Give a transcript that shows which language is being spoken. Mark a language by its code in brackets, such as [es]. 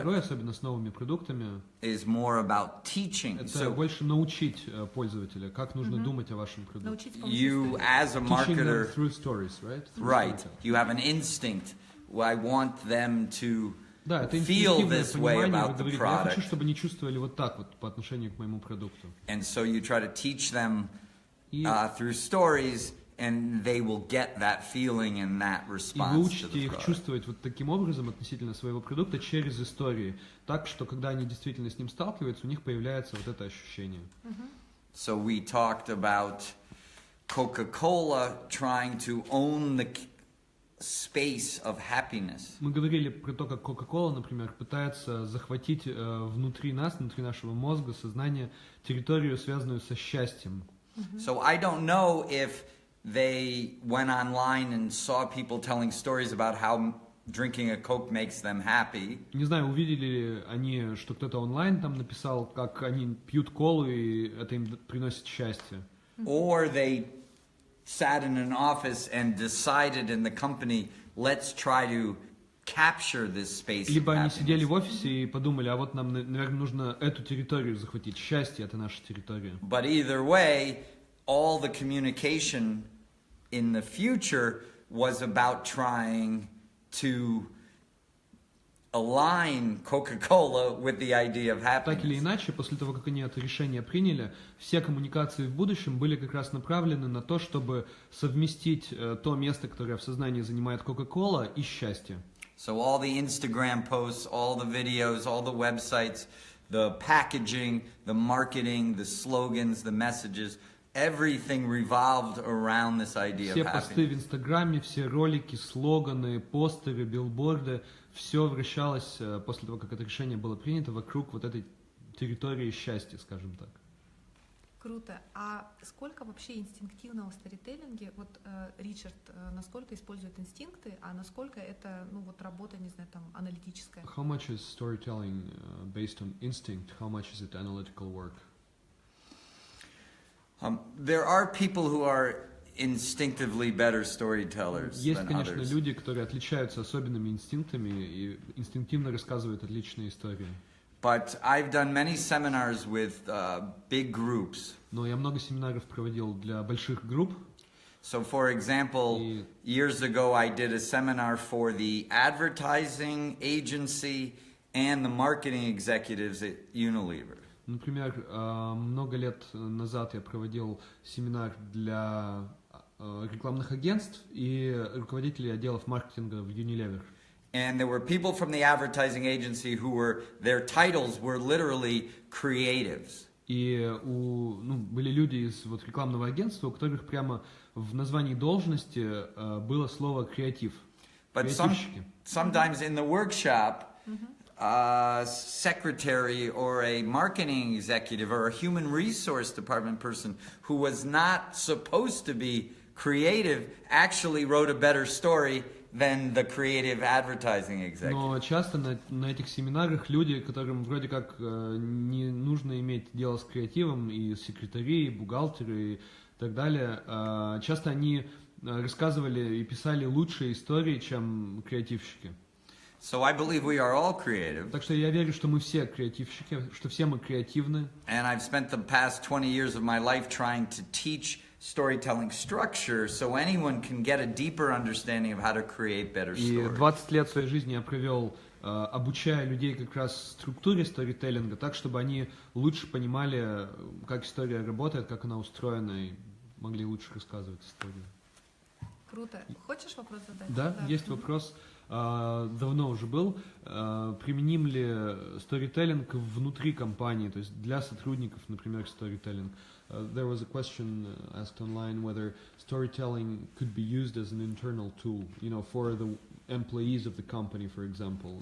[ru] второй, особенно с новыми продуктами, [en] is more about teaching. [ru] Это больше научить пользователя, как нужно думать о вашем продукте. [en] You, as a marketer, through stories, right? Right. You have an instinct. I want them to [ru] это [en] feel this way about the product. [ru] Я хочу, чтобы они чувствовали вот так вот по отношению к моему продукту. [en] And so you try to teach them through stories. And they will get that feeling and that response. [ru] И вы учите их чувствовать вот таким образом относительно своего продукта через истории, так что когда они действительно с ним сталкиваются, у них появляется вот это ощущение. [en] So we talked about Coca-Cola trying to own the space of happiness. [ru] Мы говорили про то, как Coca-Cola, например, пытается захватить внутри нас, внутри нашего мозга, сознания, территорию, связанную со счастьем. [en] So I don't know if they went online and saw people telling stories about how drinking a Coke makes them happy. [ru] Не знаю, увидели ли они, что кто-то онлайн там написал, как они пьют колу и это им приносит счастье. [en] Or they sat in an office and decided in the company, let's try to capture this space. [ru] Либо они сидели в офисе и подумали, а вот нам, наверное, нужно эту территорию захватить. Счастье — это наша территория. [en] But either way, all the communication in the future was about trying to align Coca-Cola with the idea of happiness. [ru] Так или иначе, после того, как они это решение приняли, все коммуникации в будущем были как раз направлены на то, чтобы совместить то место, которое в сознании занимает Coca-Cola, и счастье. [en] So all the Instagram posts, all the videos, all the websites, the packaging, the marketing, the slogans, the messages, everything revolved around this idea of [ru] Все [en] happiness. [ru] посты в Инстаграме, все ролики, слоганы, постеры, билборды, все вращалось после того, как это решение было принято, вокруг вот этой территории счастья, скажем так. Круто. А сколько вообще инстинктивного в сторителлинге? Вот Ричард насколько использует инстинкты, а насколько это, ну вот работа, не знаю, там аналитическая? [en] How much is storytelling based on instinct? How much is it analytical work? There are people who are instinctively better storytellers [ru] Есть, [en] than [ru] конечно, [en] others. [ru] люди, которые отличаются особенными инстинктами и инстинктивно рассказывают отличные истории. [en] But I've done many seminars with big groups. [ru] Но я много семинаров проводил для больших групп. [en] So, for example, years ago I did a seminar for the advertising agency and the marketing executives at Unilever. [ru] Например, много лет назад я проводил семинар для рекламных агентств и руководителей отделов маркетинга в Unilever. [en] And there were people from the advertising agency who were, their titles were literally creatives. [ru] И были люди из вот рекламного агентства, у которых прямо в названии должности было слово креатив. [en] But sometimes in the workshop, a secretary or a marketing executive or a human resource department person who was not supposed to be creative actually wrote a better story than the creative advertising executive. [ru] Но часто на этих семинарах люди, которым вроде как не нужно иметь дело с креативом, и секретари, и бухгалтеры, и так далее, часто они рассказывали и писали лучшие истории, чем креативщики. [en] So I believe we are all creative. [ru] Так что я верю, что мы все креативщики, что все мы креативны. [en] And I've spent the past 20 years of my life trying to teach storytelling structure so anyone can get a deeper understanding of how to create better stories. [ru] И 20 лет своей жизни я провел, обучая людей как раз структуре сторителлинга, так, чтобы они лучше понимали, как история работает, как она устроена, и могли лучше рассказывать историю. Круто. Хочешь вопрос задать? Да, есть вопрос. Давно уже был. Применим ли сторителлинг внутри компании, то есть для сотрудников, например, сторителлинг? [en] There was a question asked online whether storytelling could be used as an internal tool, for the employees of the company, for example.